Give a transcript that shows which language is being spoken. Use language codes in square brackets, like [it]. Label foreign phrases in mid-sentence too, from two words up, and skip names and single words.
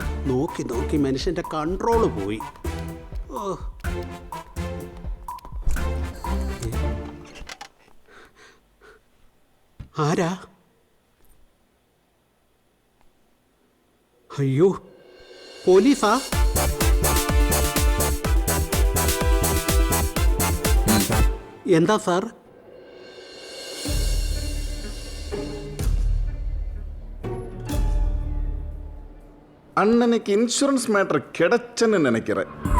[ml] നോക്കി നോക്കി മനുഷ്യന്റെ കൺട്രോള് പോയി. ഓ, ആരാ? അയ്യോ, പോലീസാ? എന്താ സാർ? [ta] அண்ணனுக்கு [en] insurance matter [ta] கிடைச்சன்னு நினைக்கிறேன்.